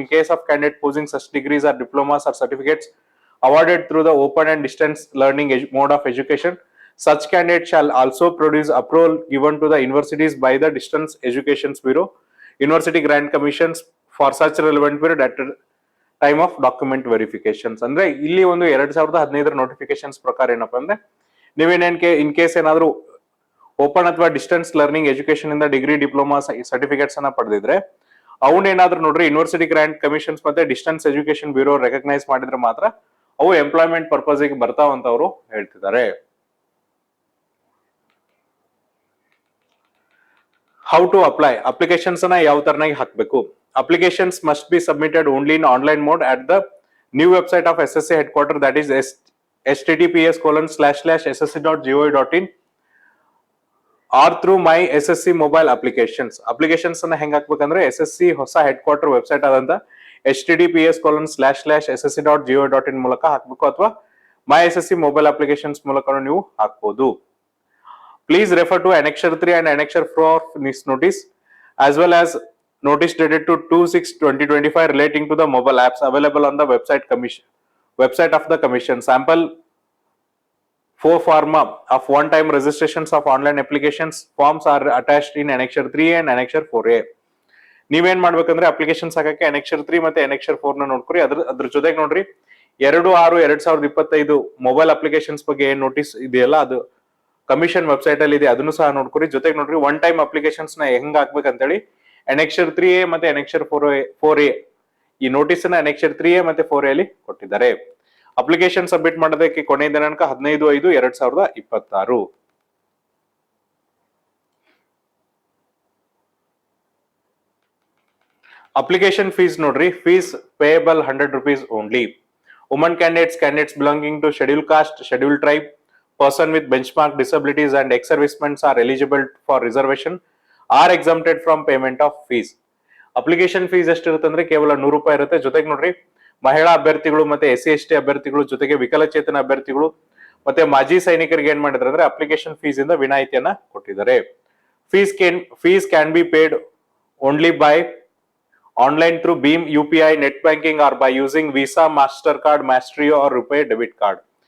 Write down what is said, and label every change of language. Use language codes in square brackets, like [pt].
[en] In case of candidate posing such degrees or diplomas or certificates awarded through the open and distance learning mode of education, such candidate shall also produce approval given to the universities by the Distance Education Bureau, university grant commissions for such relevant period at time of document verifications. [kn] ಅಂದ್ರೆ ಇಲ್ಲಿ ಒಂದು 2015 notifications ಪ್ರಕಾರ ಏನಪ್ಪಾ ಅಂದ್ರೆ ನೀವೇನೇನ್ಕೆ in case ಏನಾದ್ರು open ಅಥವಾ distance learning education ಇಂದ degree diploma certificates ಅನ್ನ ಪಡೆದಿದ್ರೆ ಅವನೇನಾದ್ರೂ ನೋಡ್ರಿ ಯೂನಿವರ್ಸಿಟಿ ಗ್ರಾಂಟ್ ಕಮಿಷನ್ಸ್ ಮತ್ತೆ ಡಿಸ್ಟೆನ್ಸ್ ಎಜುಕೇಶನ್ ಬ್ಯೂರೋ ರೆಕಗ್ನೈಸ್ ಮಾಡಿದ್ರೆ ಮಾತ್ರ ಅವು ಎಂಪ್ಲಾಯ್ಮೆಂಟ್ ಪರ್ಪಸ್ ಗೆ ಬರ್ತಾವಂತ ಅವರು ಹೇಳ್ತಿದ್ದಾರೆ. [en] how to apply, [kn] ಅಪ್ಲಿಕೇಶನ್ಸ್ ಅನ್ನ ಯಾವ ತರನಾಗಿ ಹಾಕಬೇಕು. [en] Applications must be submitted only in online mode at the new website of SSC headquarters, that is https://ssc.gov.in or through my SSC mobile applications. [kn] Applications ಅನ್ನ ಹೆಂಗ್ ಹಾಕ್ಬೇಕಂದ್ರೆ SSC ಹೊಸ ಹೆಡ್ ಕ್ವಾರ್ಟರ್ ವೆಬ್ಸೈಟ್ ಆದಂತ https://ssc.gov.in ಮೂಲಕ ಹಾಕಬೇಕು ಅಥವಾ my SSC ಮೊಬೈಲ್ ಅಪ್ಲಿಕೇಶನ್ಸ್ ಮೂಲಕ ನೀವು ಹಾಕಬಹುದು. [en] Please refer to Annexure 3 and Annexure 4 of this notice as well as notice dated to 2/6/2025 relating to the mobile apps available on the website of the commission. Sample 4 forma of one-time registrations of online applications forms are attached in Annexure 3 and Annexure 4A. [kn] ನೀವೇನ್ ಮಾಡ್ಬೇಕಂದ್ರೆ applications ಹಾಕಕ್ಕೆ Annexure 3 ಮತ್ತೆ Annexure 4 ನ ನೋಡ್ಕೊರಿ. ಅದ್ರ ಜೊತೆಗೆ ನೋಡ್ರಿ 2/6/2025 mobile applications ಬಗ್ಗೆ ಏನ್ ನೋಟಿಸ್ ಇದೆಯಲ್ಲ ಅದು ಕಮಿಷನ್ ವೆಬ್ಸೈಟ್ ಅಲ್ಲಿ ಇದೆ, ಅದನ್ನು ಸಹ ನೋಡ್ಕೊರಿ. ಜೊತೆಗೆ ನೋಡ್ರಿ ಒನ್ ಟೈಮ್ ಅಪ್ಲಿಕೇಶನ್ಸ್ ನ ಹೆಂಗ್ ಹಾಕ್ಬೇಕಂತೇಳಿ Annexure 3A ಮತ್ತೆ Annexure 4A ಈ ನೋಟಿಸ್ ಅನ್ನ Annexure 3A ಮತ್ತೆ 4A ಅಲ್ಲಿ ಕೊಟ್ಟಿದ್ದಾರೆ. ಅಪ್ಲಿಕೇಶನ್ ಸಬ್ಮಿಟ್ ಮಾಡೋದಕ್ಕೆ ಕೊನೆಯ ದಿನಾಂಕ 15/5/2026. [en] Application fees ನೋಡ್ರಿ, fees payable 100 rupees only. Women candidates belonging to scheduled caste, scheduled tribe, person with benchmark disabilities and ex-servicemen are eligible for reservation are exempted from payment of fees. [kn] Application fees ಎಷ್ಟಿರುತ್ತೆ ಅಂದ್ರೆ ಕೇವಲ 100 ರೂಪಾಯಿ ಇರುತ್ತೆ. ಜೊತೆಗೆ ನೋಡ್ರಿ ಮಹಿಳಾ ಅಭ್ಯರ್ಥಿಗಳು ಮತ್ತೆ SC/ST ಅಭ್ಯರ್ಥಿಗಳು ಜೊತೆಗೆ ವಿಕಲಚೇತನ ಅಭ್ಯರ್ಥಿಗಳು ಮತ್ತೆ ಮಾಜಿ ಸೈನಿಕರಿಗೆ ಏನ್ ಮಾಡಿದ್ರೆ ಅಂದ್ರೆ ಅಪ್ಲಿಕೇಶನ್ ಫೀಸ್ ಇಂದ ವಿನಾಯಿತಿಯನ್ನ ಕೊಟ್ಟಿದ್ದಾರೆ. [en] Fees can be paid only by online through Bhim UPI, net banking R by using visa, master card, ಮ್ಯಾಸ್ಟ್ರಿಯೋ R RuPay debit card.